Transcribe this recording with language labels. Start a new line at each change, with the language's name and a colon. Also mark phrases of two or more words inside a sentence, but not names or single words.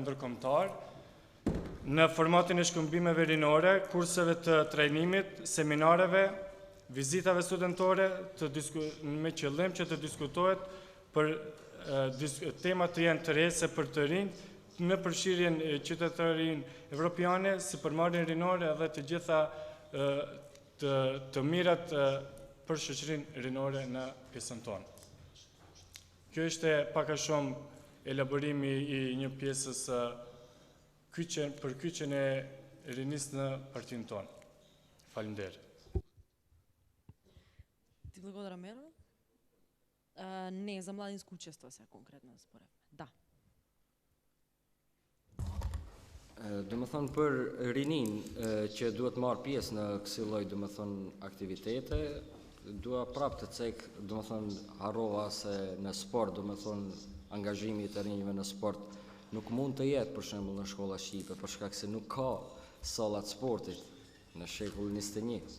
Albanian: ndërkombëtar, në formatin e shkëmbimeve rinore, kurseve të trajnimit, seminareve, vizitave studentore me qëllim që të diskutohet për temat të janë të rese për të rinj, në përfshirjen e qytetarinë evropiane, si përmarrjen rinore dhe të gjitha të mirat për shoqërinë rinore në pjesën tonë. Kjo ishte pak a shumë elaborimi i një pjesës për kyçjen e rinisë në partinë tonë. Faleminderit.
Macedonian: Ти благодаря, Мервин. Не, за младинско учество сега конкретно според мен. Да.
Albanian: Do më thonë për rinin që duhet marrë pjesë në kësi lloj do më thonë aktivitete, dua prapë të cek, do më thonë harrova se në sport, do më thonë angazhimi të rinjve në sport nuk mund të jetë për shembull në shkolla shqipe, për shkak se nuk ka sallat sportit në shekullin 21.